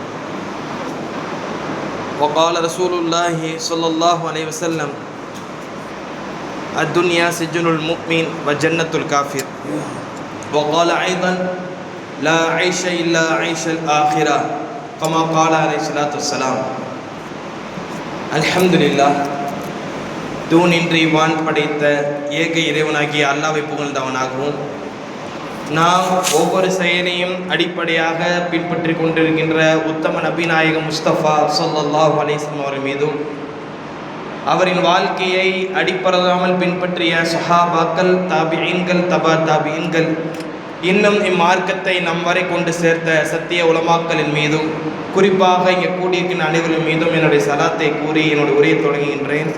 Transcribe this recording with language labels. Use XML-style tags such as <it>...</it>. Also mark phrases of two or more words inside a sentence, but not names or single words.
<ar>وقال رسول الله صلى الله عليه وسلم الدنيا سجن المؤمن وجنة الكافر. وقال أيضا لا عيش إلا عيش الآخرة كما قال عليه الصلاة والسلام. الحمد لله.</ar> <ta>தூணின்றி வான் படைத்த ஏக இறைவனாகிய அல்லாஹ்வை புகழ்ந்தவனாகவும் நாம் ஒவ்வொரு செயலையும் அடிப்படையாக பின்பற்றி கொண்டிருக்கின்ற உத்தம நபிநாயகம் முஸ்தபா</ta> <ar>صلى الله عليه وسلم</ar> <ta>அவர்கள் மீதும் அவரின் வாழ்க்கையை அடிப்படையாமல் பின்பற்றிய சஹாபாக்கள், தாபிஈன்கள், தபா தாபிஈன்கள், இன்னும் இம்மார்க்கத்தை நம் வரை கொண்டு சேர்த்த சத்திய உலமாக்களின் மீதும் குறிப்பாக இங்கே கூடியிருக்கின்ற அனைவரின் மீதும் என்னுடைய சலாத்தை கூறி என்னுடைய உரையை தொடங்குகின்றேன்.</ta>